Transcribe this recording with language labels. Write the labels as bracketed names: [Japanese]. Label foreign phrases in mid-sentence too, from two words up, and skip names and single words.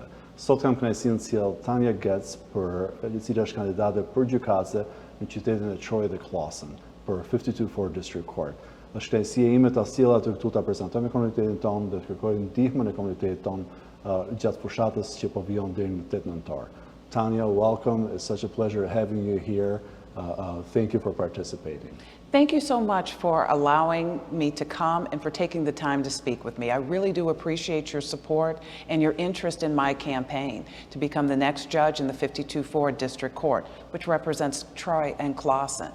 [Albanian] Sot kam kënaqësinë të sjell Tonya Goetz, e cila është kandidate për gjykatëse në qytetin e Troy dhe Clawson për 52-4 District Court. Është kënaqësia ime ta sjell atë këtu ta prezantoj me komunitetin tonë dhe të kërkoj ndihmën e komunitetit tonë gjatë fushatës që po vijon deri në 8 nëntor. [English] Tonya, welcome. It's such a pleasure having you here. Thank you for participating. Thank you so much for allowing me to come and for taking the time to speak with me. I really do appreciate your support and your interest in my campaign to become the next judge in the 52-4 District Court, which represents Troy and Clawson.